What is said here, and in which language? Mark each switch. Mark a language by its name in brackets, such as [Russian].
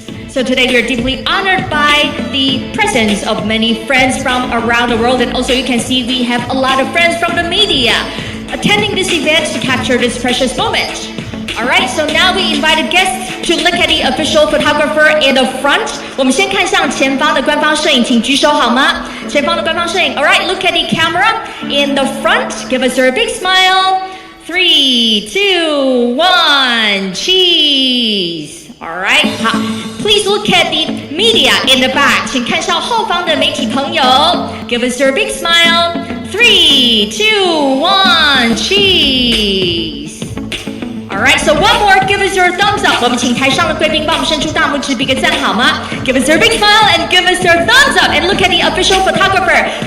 [English] So today we are deeply honored by the presence of many friends from around the world, and also you can see we have a lot of friends from the media attending this event to capture this precious moment. Alright, so now we invited guests to look at the official photographer in the front. [Chinese] 我们先看向前方的官方摄影，请举手好吗？前方的官方摄影。 [English] Alright, look at the camera in the front. Give us a big smile. 3, 2, 1, cheese. Alright, 好。 Please look at the media in the back. [Chinese] 请看向后方的媒体朋友。 [English] Give us a big smile. 3, 2, 1, cheese. Alright, so one more, give us your thumbs up. [Chinese] 我们请台上的贵宾帮我们伸出大拇指比个赞好吗？ [English] Give us your big smile and give us your thumbs up. And look at the official photographer.